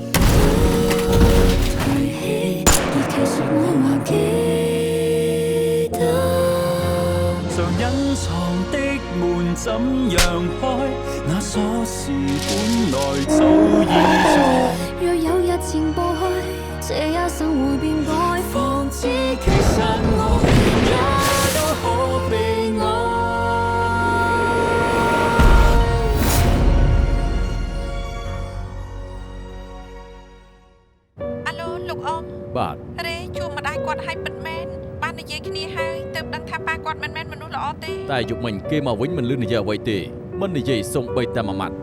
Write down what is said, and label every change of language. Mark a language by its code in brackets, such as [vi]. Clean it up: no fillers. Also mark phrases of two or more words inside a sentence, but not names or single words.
[yue] 提起，而其實我還記得，常隱藏的門怎樣開？那鎖匙本來早已在。若有日前步去，這一生會變改，方知其實我也都可被愛。 [km] អាឡូលោកអ៊ំ បាទ រេជួម្ដាយគាត់ឲ្យពិតមែនបាននិយាយគ្នាហើយទើបដឹងថាប៉ាគាត់មិនមែនមនុស្សល្អទេ តែយុគមិញគេមកវិញមិនលឺនិយាយអ្វីទេមិននិយាយសូម្បីតែមួយម៉ាត់